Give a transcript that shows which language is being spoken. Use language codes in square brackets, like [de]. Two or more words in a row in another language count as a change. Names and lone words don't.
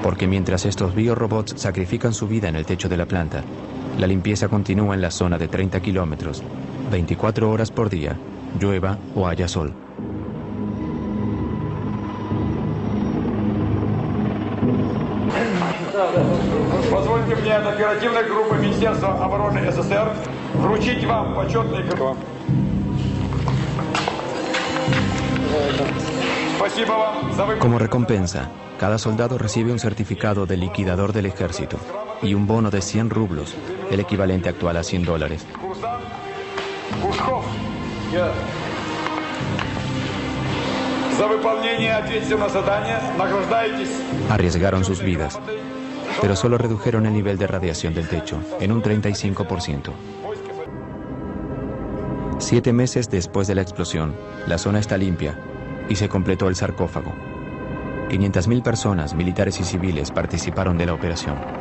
[es] Porque mientras estos biorobots sacrifican su vida en el techo de la planta, la limpieza continúa en la zona de 30 kilómetros, 24 horas por día, llueva o haya sol. [ru] Позвольте мне от оперативной группы Министерства обороны СССР вручить вам почетный грамоту. Спасибо вам за [es] Como recompensa, cada soldado recibe un certificado de liquidador del ejército y un bono de 100 rublos, el equivalente actual a $100. [ru] Пушков. За выполнение ответственного задания награждаетесь. [es] Arriesgaron sus vidas, pero solo redujeron el nivel de radiación del techo en un 35%. 7 meses después de la explosión, la zona está limpia y se completó el sarcófago. 500.000 personas, militares y civiles, participaron de la operación.